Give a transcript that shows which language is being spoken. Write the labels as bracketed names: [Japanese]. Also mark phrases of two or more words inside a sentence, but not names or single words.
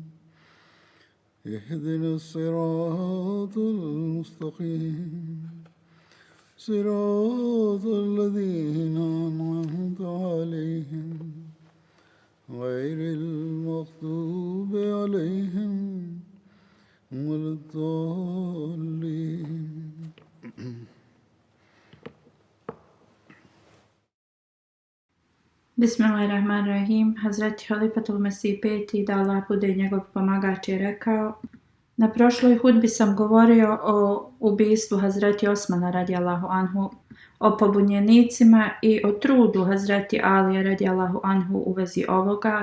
[Arabic] اهدنا الصراط المستقيم صراط الذين أنعمت عليهم غير المغضوب عليهم ولا الضالين. بسم الله الرحمن الرحيم. [Bosnian] Hazreti Halifatul Mesih peti, da Allah bude njegov pomagač, je rekao: Na prošloj hudbi sam govorio o ubistvu Hazreti Osmana [Arabic] رضي الله عنه, [Bosnian] o pobunjenicima i o trudu Hazreti Alije [Arabic] رضي الله عنه [Bosnian] u vezi ovoga.